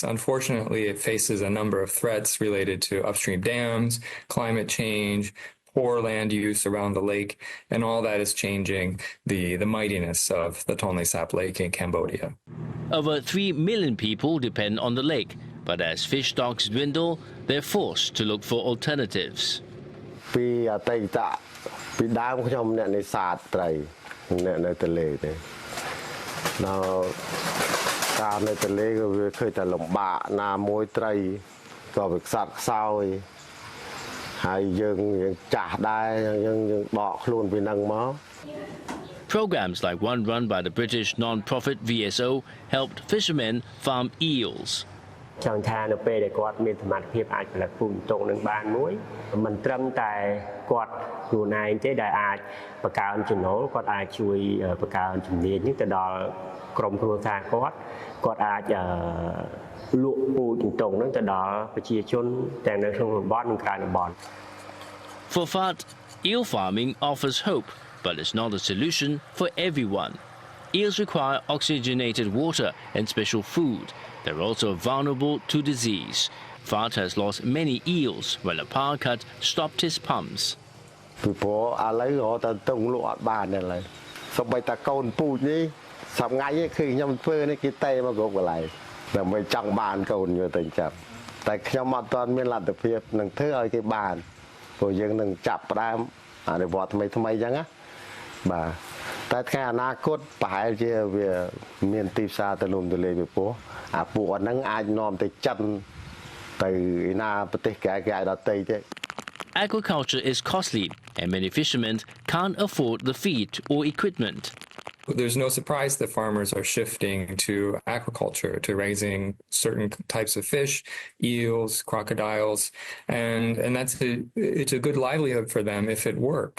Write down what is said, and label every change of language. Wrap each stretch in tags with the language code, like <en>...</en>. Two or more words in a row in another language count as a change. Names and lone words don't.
<en>Unfortunately, it faces a number of threats related to upstream dams, climate change, poor land use around the lake, and all that is changing the mightiness of the Tonle Sap Lake in Cambodia. Over 3 million people depend on the lake, but as fish stocks dwindle, they're forced to look for alternatives.</en> <km>ពីអតីតពីដើមខ្ញុំអ្នកនេសាទត្រីនៅទន្លេទេដល់ការនៅទន្លេក៏វាឃើញតែលំបាកណាមួយត្រីក៏វាខ្សត់ខ្សោយហើយយើងចាស់ដែរយើងដកខ្លួនពីនឹងមក</km> <en>Programs like one run by the British non-profit VSO helped fishermen farm eels.</en> <km>ចង់ថានៅពេលដែលគាត់មានសមត្ថភាពអាចផលិតពូជទងនឹងបានមួយមិនត្រឹមតែគាត់ខ្លួនឯងទេដែលអាចបង្កើនចំណូលគាត់អាចជួយបង្កើនជំនាញនេះទៅដល់ក្រុមគ្រួសារគាត់អាចលក់ពូជទងនឹងទៅដល់ប្រជាជនទាំងនៅក្នុងតំបន់និងក្រៅតំបន់</km> <en>For Fat, eel farming offers hope, but it's not a solution for everyone. Eels require oxygenated water and special food. They're also vulnerable to disease. Fat has lost many eels when a power cut stopped his pumps.</en> <km>ពីព្រោះឥឡូវរត់ទៅទងលក់អត់បានទេឡើយសូម្បីតែកូនពូជនេះសប្ងាយនេះគឺខ្ញុំធ្វើនេះគេតេមកគ្រប់កន្លែងដើម្បីចង់បានកូនយកទៅចាប់តែខ្ញុំអត់ទាន់មានលទ្ធភាពនឹងធ្វើឲ្យគេបានព្រោះយើងនឹងចាប់ផ្ដើមអនុវត្តថ្មីអញ្ចឹងណាបាទតែថ្ងៃអនាគតប្រហែលជាវាមានទីផ្សារទូលំទូលាយពីព្រោះអាពួកហ្នឹងអាចនាំទៅចិនទៅឯណាប្រទេសក្រៅដទៃទៀត</km> <en>Agriculture is costly, and many fishermen can't afford the feed or equipment. There's no surprise that farmers are shifting to aquaculture, to raising certain types of fish, eels, crocodiles, and it's a good livelihood for them if it works.</en>